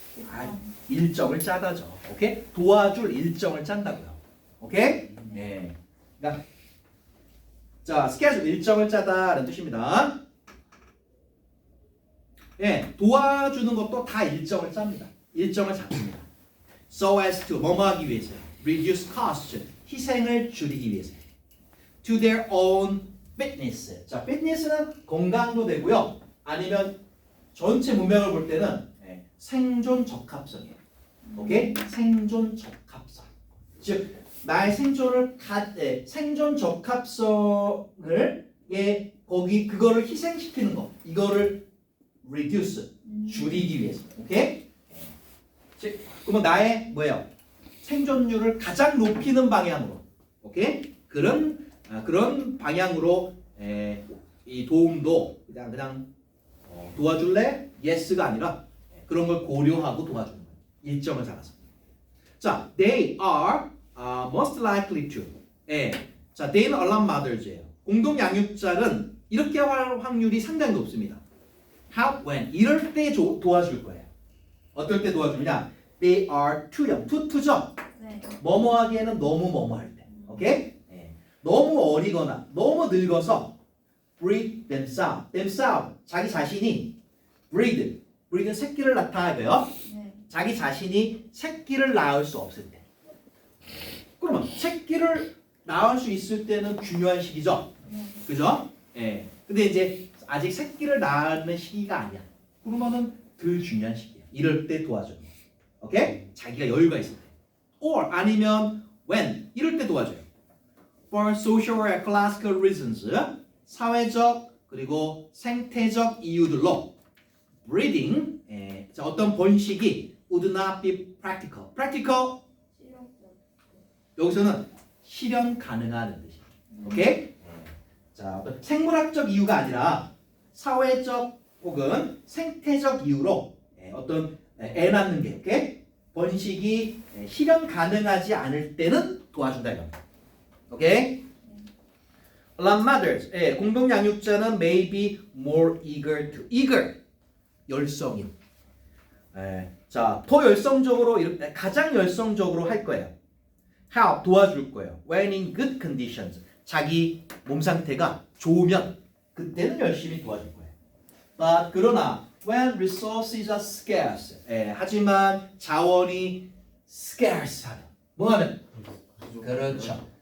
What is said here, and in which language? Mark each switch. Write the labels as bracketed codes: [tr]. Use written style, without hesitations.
[ko] 아, 일정을 짜다죠. 오케이? 도와줄 일정을 짠다고요. 오케이? 네. 그러니까 자, 스케줄 일정을 짜다라는 뜻입니다. 예, 도와주는 것도 다 일정을 짭니다. 일정을 잡습니다. [en] So as to [ko] 뭐뭐 하기 위해서, [en] reduce cost, [ko] 희생을 줄이기 위해서, [en] to their own fitness. [ko] 자, fitness는 건강도 되고요. 아니면 전체 문명을 볼 때는 생존 적합성이에요. 오케이? 생존 적합성. 즉 나의 생존 적합성을 거기 그거를 희생시키는 거. 이거를 reduce 줄이기 위해서. 오케이? 즉 그러면 나의 뭐예요? 생존율을 가장 높이는 방향으로. 오케이? 그런 방향으로 이 도움도 그냥 도와줄래? yes가 아니라 그런 걸 고려하고 도와주는 거예요. 일정을 잡아서. [en] 자, they are most likely to. [ko] 자, they는 alum mothers예요. 공동 양육자는 이렇게 할 확률이 상당히 높습니다. [en] Help when [ko] 이럴 때 도와줄 거예요. 어떨 때 도와주느냐? [en] They are too young. 투죠. [ko] 네. 뭐뭐 하기에는 너무 뭐뭐 할 때. 오케이? 너무 어리거나 너무 늙어서 [en] breed themselves. [ko] 자기 자신이 breed는 새끼를 낳아야 돼요. 네. 자기 자신이 새끼를 낳을 수 없을 때. 그러면 새끼를 낳을 수 있을 때는 중요한 시기죠. 네. 그죠? 근데 이제 아직 새끼를 낳는 시기가 아니야. 그러면은 덜 중요한 시기야. 이럴 때 도와줘요. 오케이? 자기가 여유가 있을 때. or 아니면 when 이럴 때 도와줘요. [en] for social or ecological reasons. [ko] 사회적 그리고 생태적 이유들로 breeding 자, 어떤 번식이 [en] would not be practical. [ko] practical 여기서는 실현 가능한 뜻이에요. 오케이? 자, 어떤 생물학적 이유가 아니라 사회적 혹은 생태적 이유로 어떤 애 낳는 게 오케이? 번식이 실현 가능하지 않을 때는 도와준다 이겁니다. 오케이? [en] alum mothers [ko] 공동 양육자는 [en] may be more eager [ko] 열성인. 자, 더 열성적으로 가장 열성적으로 할 거예요. help 도와줄 거예요. [en] when in good conditions [ko] 자기 몸 상태가 좋으면 그때는 열심히 도와줄 거예요. but 그러나 [en] when resources are scarce [ko] 하지만 자원이 scarce 하면 뭐 하면? 그렇죠.